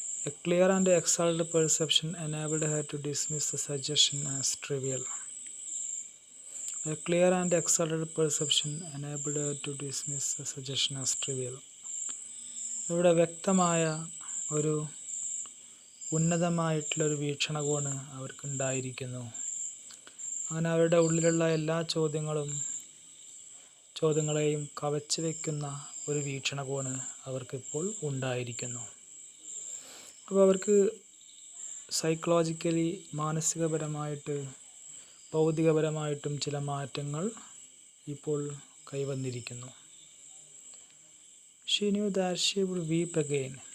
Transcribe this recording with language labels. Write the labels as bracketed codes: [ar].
[en] A clear and exalted perception enabled her to dismiss the suggestion as trivial. A clear and exalted perception enabled her to dismiss the suggestion as trivial. [ml] ഇവിടെ വ്യക്തമായ ഒരു ഉന്നതമായിട്ടുള്ളൊരു വീക്ഷണകോണ് അവർക്കുണ്ടായിരിക്കുന്നു. അങ്ങനെ അവരുടെ ഉള്ളിലുള്ള എല്ലാ ചോദ്യങ്ങളെയും കവച്ചു വയ്ക്കുന്ന ഒരു വീക്ഷണകോണ് അവർക്കിപ്പോൾ ഉണ്ടായിരിക്കുന്നു. അപ്പോൾ അവർക്ക് സൈക്കോളജിക്കലി, മാനസികപരമായിട്ട്, ഭൗതികപരമായിട്ടും ചില മാറ്റങ്ങൾ ഇപ്പോൾ കൈവന്നിരിക്കുന്നു. [en] She knew that she would weep again.